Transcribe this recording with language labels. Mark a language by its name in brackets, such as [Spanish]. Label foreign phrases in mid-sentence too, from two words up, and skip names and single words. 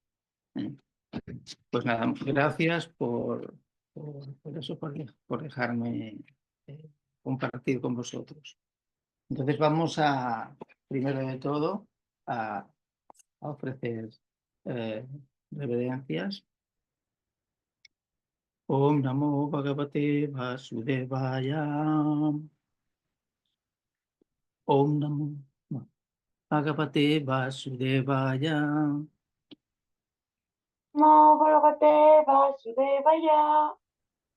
[Spanish] Pues nada, gracias por eso, por dejarme compartir con vosotros. Entonces vamos primero de todo, a ofrecer reverencias. [Sanskrit] ॐ नमो भगवते वासुदेवाय. ॐ नमो भगवते वासुदेवाय. नमो भगवते वासुदेवाय.